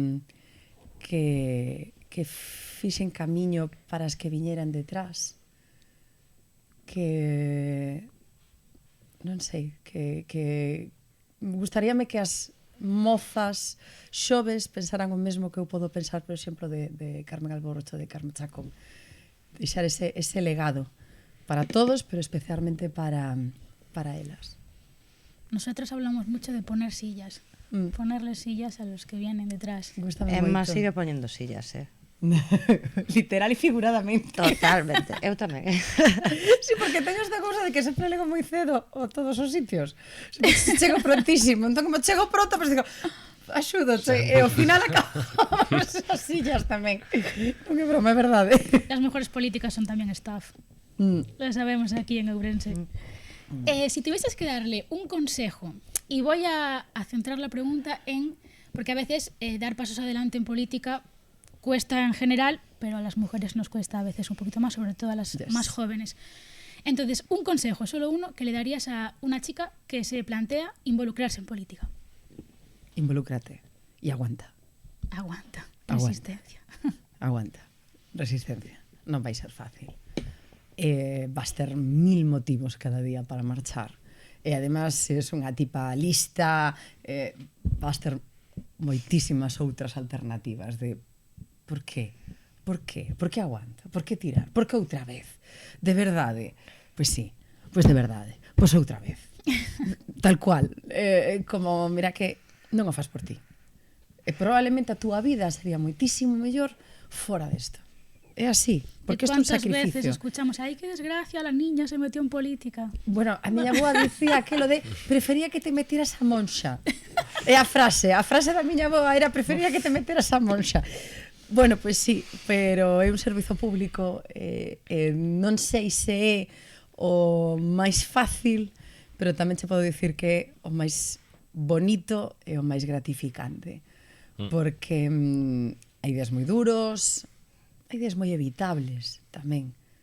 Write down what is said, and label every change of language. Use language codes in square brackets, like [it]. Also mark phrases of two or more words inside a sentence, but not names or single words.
[gl] fixen camiño para as que viñeran detrás, que non sei, que gustaríame que as mozas xoves pensaran o mesmo que eu podo pensar, por exemplo, de Carmen Alborrocho, de Carme Chacón. Deixar ese legado para todos, pero especialmente para elas. [es] Nosotros hablamos mucho de poner sillas. Ponerles sillas a los que vienen detrás. [gl] Emma sigue poñendo sillas, Literal e figuradamente. Totalmente, eu tamén. Sí, porque teño esta cousa de que sempre lego moi cedo a todos os sitios. Chego prontísimo, entón como chego pronto, pues digo, axudo, e ao final acabamos as sillas tamén. Non é broma, é verdade. [es] Las mejores políticas son tamén staff. Lo sabemos aquí en Ourense. Si tuvieses que darle un consejo, y voy a centrar la pregunta en, porque a veces dar pasos adelante en política cuesta en general, pero a las mujeres nos cuesta a veces un poquito más, sobre todo a las más jóvenes. Entonces, un consejo, solo uno, que le darías a una chica que se plantea involucrarse en política. Involúcrate y aguanta. Aguanta. Resistencia. Aguanta. Resistencia. [gl] Non vai ser fácil. Vas ter 1000 motivos cada día para marchar. E además, se es unha tipa lista, vas ter moitísimas outras alternativas de por qué? Por qué? Por que aguanta? Por que tirar? Por que outra vez? De verdade? Pois sí, pois de verdade. Pois outra vez. Tal cual. Como, mira que non o fas por ti. E probablemente a túa vida sería moitísimo mellor fora desto. É así, porque isto é un sacrificio. [es] ¿Cuántas veces escuchamos, ay, qué desgracia, la niña se metió en política? Bueno, [gl] a miña boa dicía aquilo de prefería que te metieras a monxa. É a frase da miña boa era prefería que te meteras a monxa. Bueno, pois sí, pero é un servizo público, non sei se é o máis fácil, pero tamén che podo dicir que é o máis bonito e o máis gratificante, porque hai días moi duros, hai días moi evitables tamén,